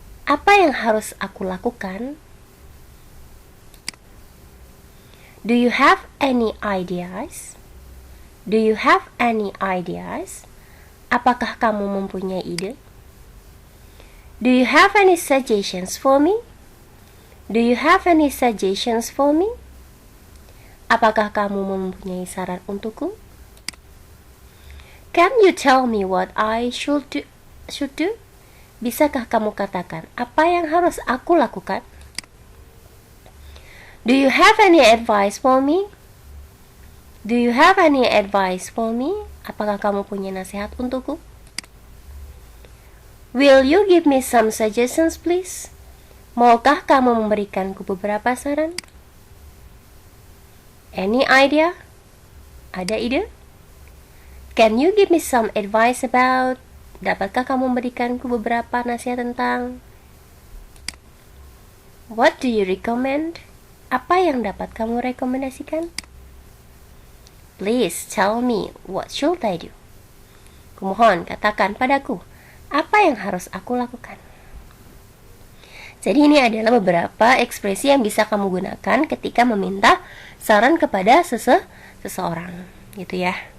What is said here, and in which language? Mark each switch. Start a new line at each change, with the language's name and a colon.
Indonesian: Apa yang harus aku lakukan?
English: Do you have any ideas? Do you have any ideas?
Indonesian: Apakah kamu mempunyai ide?
English: Do you have any suggestions for me? Do you have any suggestions for me?
Indonesian: Apakah kamu mempunyai saran untukku?
English: Can you tell me what I should do?
Indonesian: Bisakah kamu katakan apa yang harus aku lakukan?
English: Do you have any advice for me? Do you have any advice for me?
Indonesian: Apakah kamu punya nasihat untukku?
English: Will you give me some suggestions, please?
Indonesian: Maukah kamu memberikanku beberapa saran?
English: Any idea?
Indonesian: Ada ide?
English: Can you give me some advice about?
Indonesian: Dapatkah kamu memberikanku beberapa nasihat tentang?
English: What do you recommend?
Indonesian: Apa yang dapat kamu rekomendasikan?
English: Please tell me, what should I do?
Indonesian: Kumohon, katakan padaku, apa yang harus aku lakukan? Jadi ini adalah beberapa ekspresi yang bisa kamu gunakan ketika meminta saran kepada seseorang, gitu ya.